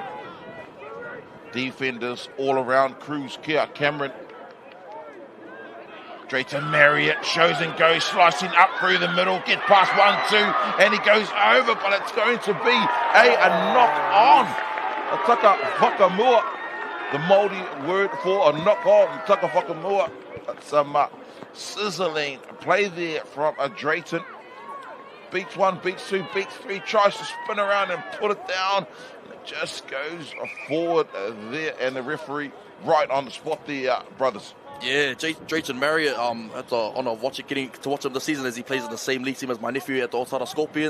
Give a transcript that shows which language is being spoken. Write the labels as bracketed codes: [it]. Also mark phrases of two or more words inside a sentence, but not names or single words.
[en] Defenders all around. Cruz, Kia, Cameron. Drayton Marriott shows and goes, slicing up through the middle, get past 1-2, and he goes over, but it's going to be a knock on. [mi] A taka whakamua, [en] the Māori word for a knock on, [mi] taka whakamua. [en] Some sizzling play there from Drayton. Beats 1, beats 2, beats 3, tries to spin around and put it down. And it just goes forward there, and the referee right on the spot there, brothers. Yeah, Drayton Marriott, had the honour of getting to watch him this season as he plays in the same league team as my nephew at the Otara Scorpions.